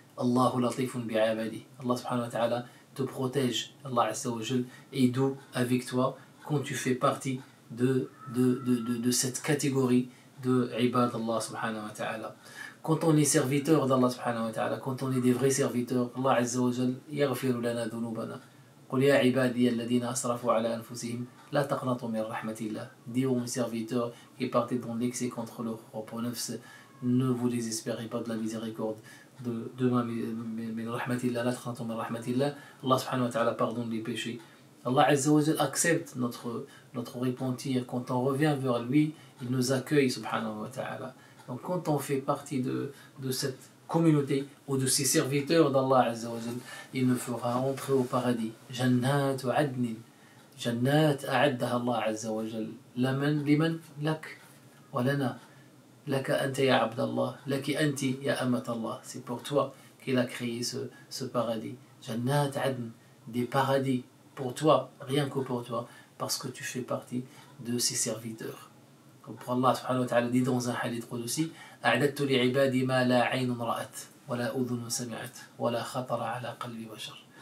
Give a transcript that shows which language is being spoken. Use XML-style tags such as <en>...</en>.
<ar>الله لطيف بعباده. Allah subhanahu wa ta'ala</ar> <fr>te protège. Allah azza wa jal est doux avec toi quand tu fais partie de cette catégorie de ibad Allah subhanahu wa ta'ala. Quand on est serviteur d'Allah subhanahu wa ta'ala, quand on est des vrais serviteurs, Allah azza wa jal</fr> <ar>yaghfiru lana dhunubana. قل يا عبادي الذين أسرفوا على أنفسهم لا تقنطوا من رحمة الله.</ar> <fr>Dis aux serviteurs qui partent dans l'excès contre leur propre nafs, ne vous désespérez pas de la miséricorde de</fr> <ar>min rahmatillah, la taqnatu min rahmatillah.</ar> <fr>Allah subhanahu wa ta'ala pardonne les péchés. Allah azza wa jal accepte notre repentir. Quand on revient vers lui, il nous accueille subhanahu wa ta'ala. Donc quand on fait partie de cette communauté ou de ces serviteurs d'Allah azza wa jal, il nous fera entrer au paradis.</fr> <ar>Jannat wa adnin. Jannat a'addaha Allah azza wa jal. Liman lak wa lana. لك أنت يا عبد الله, لك أنت يا أمة الله.</ar> <fr>C'est pour toi qu'il a créé ce paradis. Jannat adn, des paradis pour toi, rien que pour toi, parce que tu fais partie de ses serviteurs. Comme pour Allah subhanahu wa ta'ala dit dans un hadith qudsi:</fr> <ar>أعددت لعبادي ما لا عين رأت ولا أذن سمعت ولا خطر على قلب بشر.</ar>